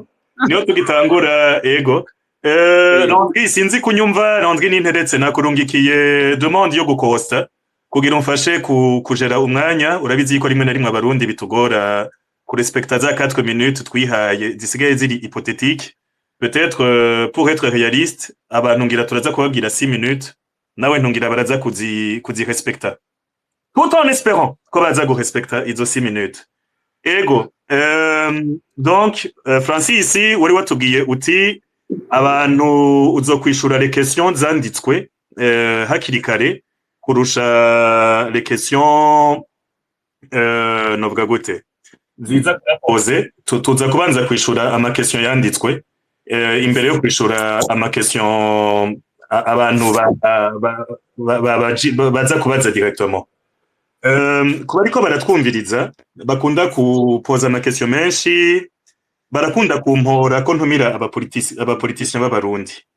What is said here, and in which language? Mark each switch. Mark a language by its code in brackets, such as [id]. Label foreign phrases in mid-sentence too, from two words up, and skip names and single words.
[rn] Niyo tugitangura, ego. Landry, sinzi kunyumva. Landry ninteretse nakurungikiye demande yo gukosta kugira umfashe kujera umwanya. Urabizi ko rimwe na rimwe abarundi bitugora kurespekta za 4 minutes twihaye zisigaye ziri hypothétique. [fr] Peut-être pour être réaliste, [rn] abantu ngira turaza kubabwira 6 minutes, nawe ntungira baraza kuzirespekta. [fr] Tout en espérant [rn] ko baza gurespekta izo 6 minutes. Ego, donc Francis, wari watubwiye uti abantu uzokwishura [fr] les questions [rn] zanditswe hakiri kare kurusha [fr] les questions [rn] novuga gute ziza kupoze. Tuza kubanza kwishura ama question yanditswe imbere yo kwishura ama question abantu baza kubaza directement. Kuba ariko baratwumviriza bakunda kupoza ama question menshi, barakunda kumpora ko ntumira abapoliticiens b'abarundi.